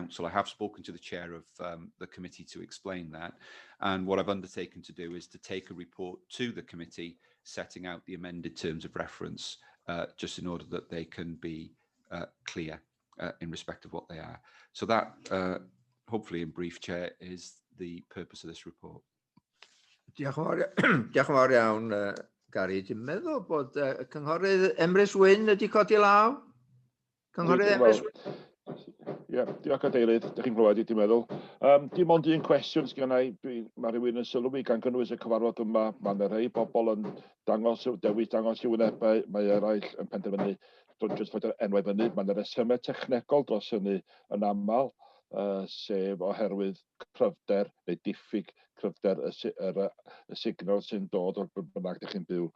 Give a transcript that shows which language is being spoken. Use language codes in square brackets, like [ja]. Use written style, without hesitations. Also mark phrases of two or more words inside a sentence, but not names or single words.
[en] I have spoken to the chair of the committee to explain that, and what I've undertaken to do is to take a report to the committee setting out the amended terms of reference, just in order that they can be clear in respect of what they are. So that, hopefully in brief, Chair, is the purpose of this report. [cy] Diolch yn fawr iawn, Gary. Dwi'n meddwl bod Cynghorydd Emrys Wyn wedi codi law. Cynghorydd Emrys Wyn. Ie, diolch Cadeirydd, ydych chi'n clywed i, dwi'n meddwl. Dim ond un cwestiwn sgennai, mae rhywun yn sylw i gan gynnwys y cyfarfod yma, mae yna rhai bobl yn dewis dangos i wynebau, mae eraill yn penderfynu jyst fod yr enwau fyny, mae yna resymau technegol dros hynny yn aml, sef oherwydd cryfder neu diffyg cryfder y signal sy'n dod o'r bynnag ydych chi'n byw.